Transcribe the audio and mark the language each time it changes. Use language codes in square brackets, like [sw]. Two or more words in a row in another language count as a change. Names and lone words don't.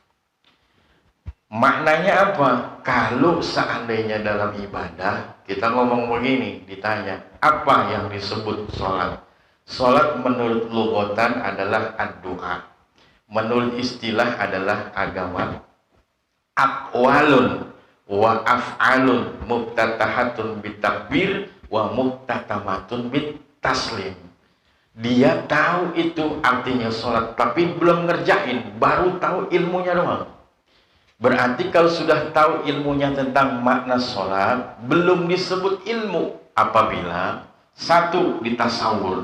[id] Maknanya apa? Kalau seandainya dalam ibadah kita ngomong begini, ditanya apa yang disebut sholat? Sholat menurut lughatan adalah ad-du'a, menurut istilah adalah agama. [ar] أقوال وأفعال مفتتحة بالتكبير ومختتمة بالتسليم. [id] Dia tahu itu artinya sholat, tapi belum ngerjain, baru tahu ilmunya doang. Berarti kalau sudah tahu ilmunya tentang makna sholat, belum disebut ilmu. apabila satu ditasawur.